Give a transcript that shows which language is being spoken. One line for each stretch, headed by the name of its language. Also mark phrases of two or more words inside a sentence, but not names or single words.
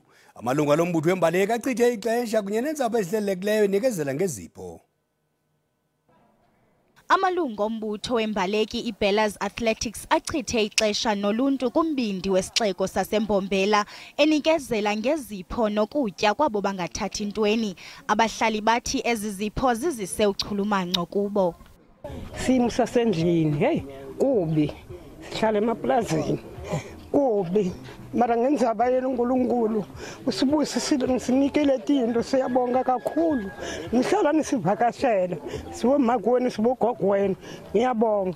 Xhosa: Amalungu alombutho wembaleki achithe ixesha kunye neentsapho ezihlelelekileyo inikezela ngezipho. Amalungu ombutho wembaleki iBellas Athletics achithe ixesha noluntu kumbindi wesixeko saseMbombela enikezela ngezipho nokutya kwabo bangathathi intweni. Abahlali bathi ezi zipho zizise uchulumanco kubo.
Swati: Simo sasendlini, hey, kubi. Sihlala emaplazini. Kubi. Mara ngenzaba yeNkulunkulu usibuyise sinikele tinto siyabonga kakhulu. Ngihlala nisivakashela siwomakweni sibogogweni ngiyabonga.